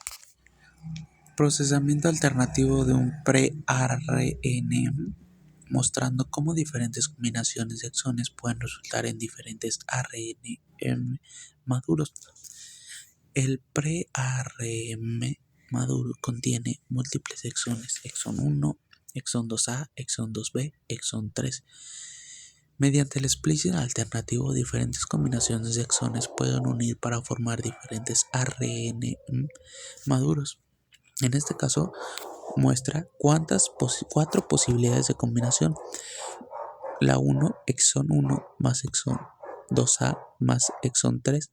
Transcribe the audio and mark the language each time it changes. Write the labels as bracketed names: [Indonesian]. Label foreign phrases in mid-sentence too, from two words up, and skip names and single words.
[Spanish] Procesamiento alternativo de un pre-ARN, mostrando cómo diferentes combinaciones de exones pueden resultar en diferentes ARN maduros. El pre-ARN maduro contiene múltiples exones, exón 1, exón 2A, exón 2B, exón 3. Mediante el splicing alternativo, diferentes combinaciones de exones pueden unir para formar diferentes ARN maduros. En este caso, muestra cuatro posibilidades de combinación. La 1, exón 1 más exón 2A más exón 3.